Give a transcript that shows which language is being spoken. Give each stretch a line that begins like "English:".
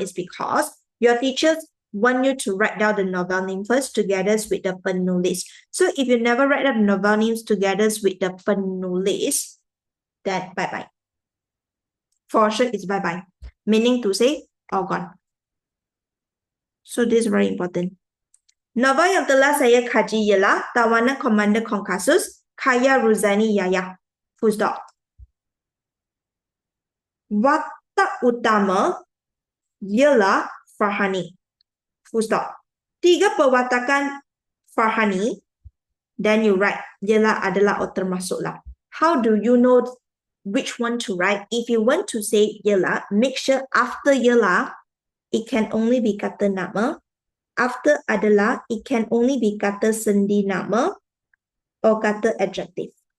English: Is because your teachers want you to write down the novel name first together with the penulis. So if you never write down the novel names together with the penulis, then bye-bye. For sure, it's bye-bye. Meaning to say, all gone. So this is very important.
Malay: Novel yang telah saya kaji ialah Tawanan Komander Kopassus, Kaya Ruzani Yaya.
English: Full stop.
Malay: Watak utama ialah Farhani.
English: Full stop. 3 perwatakan Farhani, then you write
Malay: ialah adalah atau termasuklah.
English: How do you know which one to write? If you want to say ialah, make sure after ialah, it can only be kata nama. After adalah, it can only be kata sendi nama or kata adjective.